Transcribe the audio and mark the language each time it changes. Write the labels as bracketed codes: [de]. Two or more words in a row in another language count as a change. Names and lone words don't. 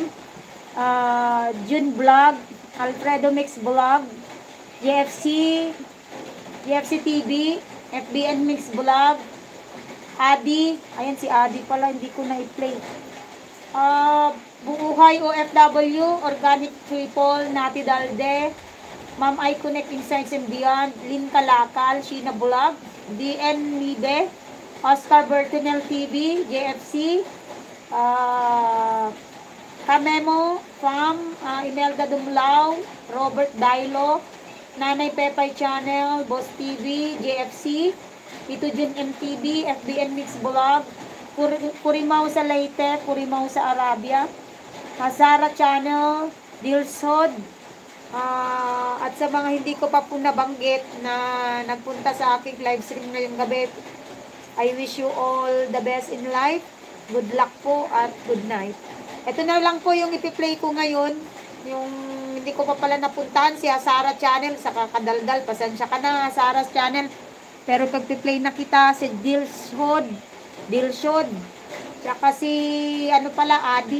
[tl] June Vlog, Alfredo Mix Vlog, JFC TV, FBN Mix Vlog, Adi, ayan si Adi pala, hindi ko na i-play. Buhay OFW, Organic Triple, Nati Dalde, Ma'am I Connect Insights and Beyond, Lynn Kalakal, Sheena Vlog, DN Mibe, Oscar Bertinel TV, JFC, Kamemo, Fam, Imelda Dumlao, Robert Dailo, Nanay Pepay Channel, Boss TV, JFC, Tito Jun MTV, FBN Mix Vlog, Purimaw sa Leyte, Purimaw sa Arabia, Hazara Channel, Dilsod, at sa mga hindi ko pa po nabanggit na nagpunta sa aking live stream ngayong gabi, [en] I wish you all the best in life. Good luck po at good night. [tl] Ito na lang po yung ipi-play ko ngayon. Yung hindi ko pa pala napuntahan, si Hazara Channel, sa kakadaldal. Pasensya ka na, Hazara Channel. Pero pag-play na kita, si Dilshod. Tsaka si, Adi.